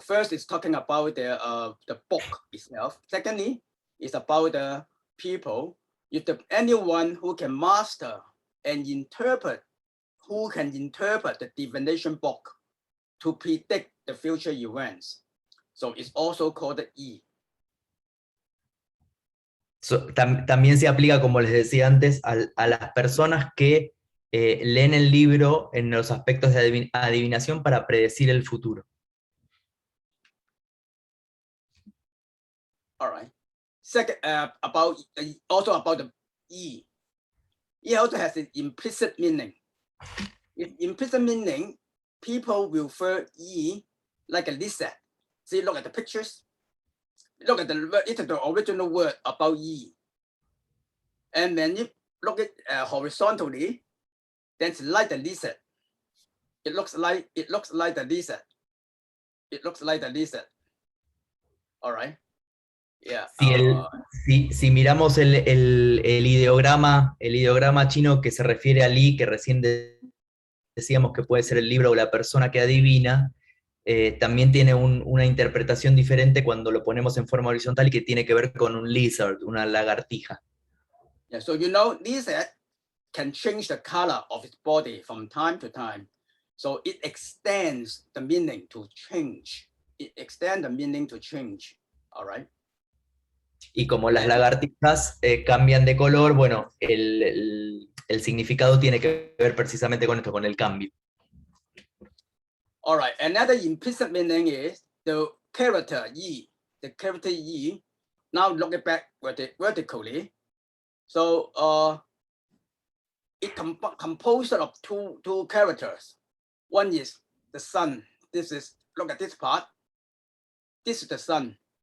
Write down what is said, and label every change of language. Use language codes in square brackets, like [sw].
[en] First, it's talking about the book itself. Secondly, it's about the people. If anyone who can master and interpret, who can interpret the divination book to predict the future events. So it's also called the Yi. [es] También se aplica, como les decía antes, a las personas que leen el libro en los aspectos de adivinación para predecir el futuro. [en] All right. Second, also about the Yi. Yi also has an implicit meaning. In implicit meaning, people will refer Yi like a lizard. See, look at the pictures. Look at the word, it's the original word about Yi. And when you look at horizontally, then it's like the lizard. It looks like the lizard. It looks like the lizard. All right. Yeah. [es] Si miramos el ideograma chino que se refiere a Li, que recién decíamos que puede ser el libro o la persona que adivina, también tiene una interpretación diferente cuando lo ponemos en forma horizontal y que tiene que ver con un lizard, una lagartija. [en] Yeah, so lizard can change the color of its body from time to time. So it extends the meaning to change. It extends the meaning to change. All right. [es] Y como las lagartijas cambian de color, bueno, el significado tiene que ver precisamente con esto, con el cambio. [en] All right, another implicit meaning is the character Yi. The character Yi, now look it back vertically. So it composed of two characters. One is the sun. Look at this part. This is the sun.